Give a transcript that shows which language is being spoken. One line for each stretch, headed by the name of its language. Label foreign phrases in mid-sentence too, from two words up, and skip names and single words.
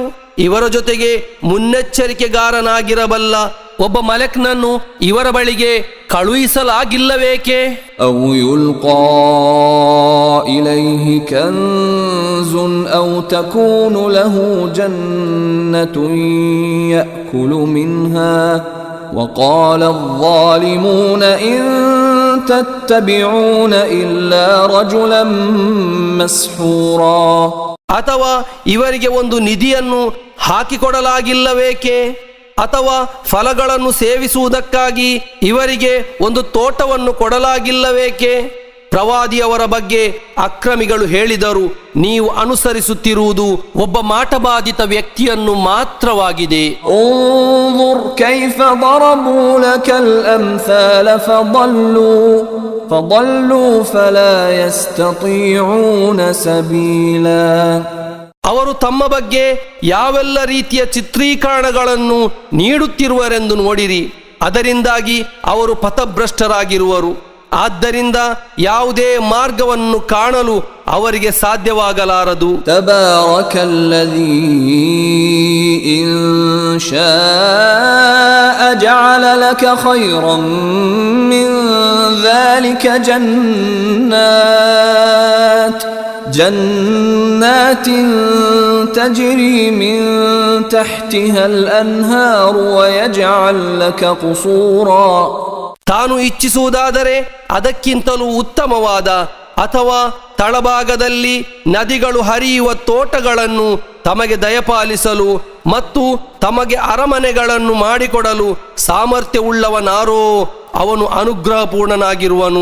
Kannada: ಇವರ ಜೊತೆಗೆ ಮುನ್ನೆಚ್ಚರಿಕೆಗಾರನಾಗಿರಬಲ್ಲ ಒಬ್ಬ ಮಲಕ್ನನ್ನು ಇವರ ಬಳಿಗೆ ಕಳುಹಿಸಲಾಗಿಲ್ಲವೇಕೆ?
Arabic: أو يلقى إليه كنز أو تكون له جنة يأكل منها وقال الظالمون إن تتبعون إلا رجلا مسحورا.
Kannada: ಅಥವಾ ಇವರಿಗೆ ಒಂದು ನಿಧಿಯನ್ನು ಹಾಕಿಕೊಡಲಾಗಿಲ್ಲವೇಕೆ? ಅಥವಾ ಫಲಗಳನ್ನು ಸೇವಿಸುವುದಕ್ಕಾಗಿ ಇವರಿಗೆ ಒಂದು ತೋಟವನ್ನು ಕೊಡಲಾಗಿಲ್ಲವೇಕೆ? ಪ್ರವಾದಿಯವರ ಬಗ್ಗೆ ಅಕ್ರಮಿಗಳು ಹೇಳಿದರು, ನೀವು ಅನುಸರಿಸುತ್ತಿರುವುದು ಒಬ್ಬ ಮಾಟಬಾಧಿತ ವ್ಯಕ್ತಿಯನ್ನು ಮಾತ್ರವಾಗಿದೆ.
Arabic: انظر كيف ضربوا لك الأمثال فضلوا فلا يستطيعون سبيلا.
Kannada: ಅವರು ತಮ್ಮ ಬಗ್ಗೆ ಯಾವೆಲ್ಲ ರೀತಿಯ ಚಿತ್ರೀಕರಣಗಳನ್ನು ನೀಡುತ್ತಿರುವರೆಂದು ನೋಡಿರಿ, ಅದರಿಂದಾಗಿ ಅವರು ಪಥಭ್ರಷ್ಟರಾಗಿರುವರು. ಆದ್ದರಿಂದ ಯಾವುದೇ ಮಾರ್ಗವನ್ನು ಕಾಣಲು ಅವರಿಗೆ ಸಾಧ್ಯವಾಗಲಾರದು.
Arabic: تبارك الذي إن شاء جعل لك خيرا من ذلك جنات تجري من تحتها الأنهار ويجعل لك قصورا.
Kannada: ತಾನು ಇಚ್ಛಿಸುವುದಾದರೆ ಅದಕ್ಕಿಂತಲೂ ಉತ್ತಮವಾದ ಅಥವಾ ತಳಭಾಗದಲ್ಲಿ ನದಿಗಳು ಹರಿಯುವ ತೋಟಗಳನ್ನು ತಮಗೆ ದಯಪಾಲಿಸಲು ಮತ್ತು ತಮಗೆ ಅರಮನೆಗಳನ್ನು ಮಾಡಿಕೊಡಲು ಸಾಮರ್ಥ್ಯವುಳ್ಳವನಾರೋ ಅವನು ಅನುಗ್ರಹಪೂರ್ಣನಾಗಿರುವನು.